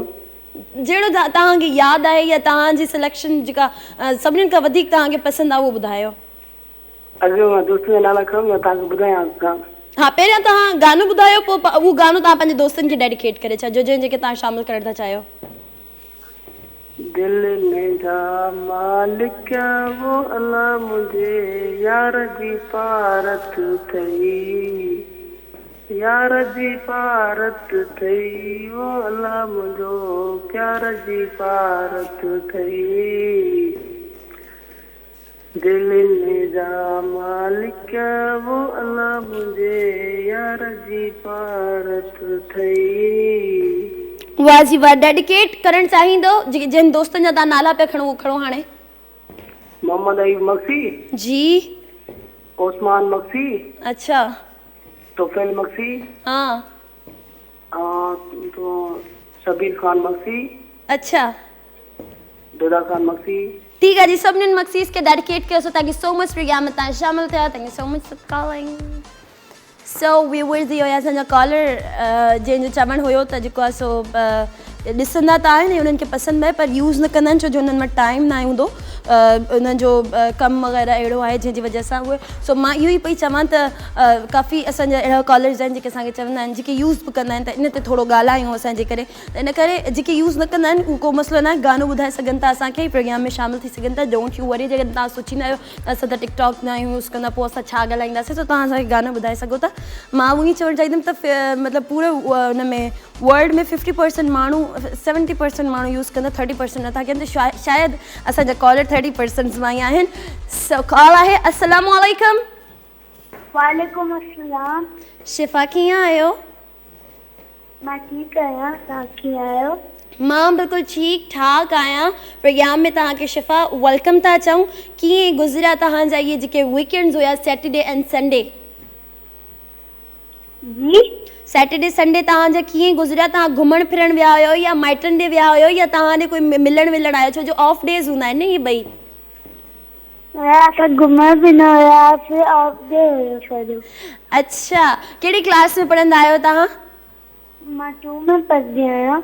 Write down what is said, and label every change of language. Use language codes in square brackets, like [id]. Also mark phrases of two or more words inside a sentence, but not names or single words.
[sd] जहिड़ो तव्हांखे यादि आहे या तव्हांजी सिलेक्शन जेका सभिनीनि खां वधीक तव्हांखे पसंदि आहे उहो ॿुधायो। अॻियो मां दोस्त जा नाला खणूं या तव्हांखे ॿुधायां गानो? हा, पहिरियां तव्हां गानो ॿुधायो, पोइ उहो गानो तव्हां पंहिंजे दोस्तनि खे डेडिकेट करे छॾिजो जंहिंखे तव्हां शामिल करणु था चाहियो। दिल में जा मालिक वो अल्लाह मुझे यार जी पारत थई, यार जी पारत थई, वो अल्लाह मुझो प्यार जी पारत थई, दिल में जा मालिक वो अल्लाह मुझे यार जी पारत थई। वाह जी वाह। डेडिकेट करणु चाहींदो जिन दोस्तनि जा तव्हां नाला पिया खणो, उहो खणो हाणे। मोहम्मद अयूब मक्सी जी। ओस्मान मक्सी। अच्छा। तोफेल मक्सी। हाँ। तो शबीर खान मक्सी। अच्छा। दोदा खान मक्सी। [hi] ठीक है जी, [sd] सभिनीनि मक्सीस के डेडिकेट कयो। सो [en] thank you so much [sd] प्रोग्राम में तव्हां शामिल थिया। [en] thank you so much for calling. so viewers, [sd] इहो असांजा कॉलर जंहिंजो चवणु हुयो त जेको आहे सो ॾिसंदा त आहिनि, उन्हनि खे पसंदि आहे पर यूज़ न कंदा आहिनि छो जो उन्हनि वटि टाइम न हूंदो, उन्हनि जो कमु वग़ैरह अहिड़ो आहे जंहिंजी वजह सां उहे। सो मां इहो ई पई चवां त काफ़ी असांजा अहिड़ा कॉलर्स आहिनि जेके असांखे चवंदा आहिनि जेके यूज़ बि कंदा आहिनि त इन ते थोरो ॻाल्हायूं असांजे करे। त इन करे जेके यूज़ न कंदा आहिनि उहो को मसइलो न आहे, गानो ॿुधाए सघनि था असांखे, प्रोग्राम में शामिल थी सघनि था। [en] don't you worry, [sd] जेकॾहिं तव्हां सोचींदा आहियो त असां त टिकटॉक न आहियूं यूज़ कंदा, पोइ असां छा ॻाल्हाईंदासीं, त तव्हां असांखे गानो ॿुधाए सघो था। मां उहो ई चवणु चाहींदमि त मतिलबु पूरे हुन में वर्ल्ड में 50% माण्हू 70% माण्हू यूज़ कंदा, 30% नथा कनि, त शायदि असांजा कॉलर 30% मां ई आहिनि। सो कॉल आहे। [ar] السلام عليكم. وعليكم السلام. [sd] शिफ़ा, कीअं आहियो? मां ठीकु आहियां, तव्हां कीअं आहियो? मां बिल्कुलु ठीकु ठाक आहियां। प्रोग्राम में तव्हांखे शिफ़ा वेलकम था चऊं। कीअं गुज़रिया तव्हांजा इहे जेके वीकेंड्स हुया, [en] Saturday and Sunday? [sd] जी, [en] Saturday Sunday [sd] तव्हांजा कीअं गुज़रिया? तव्हां घुमणु फिरणु विया हुयो या माइटनि ॾे विया हुयो या तव्हां ॾे कोई मिलणु आयो, छो जो [en] off days [sd] हूंदा आहिनि न इहे ॿई? असां घुमण बि न वियासीं [en] off day [sd] हुयो सॼो। अच्छा, कहिड़ी क्लास में पढ़ंदा आहियो तव्हां? मां 2 में पढ़ंदी आहियां।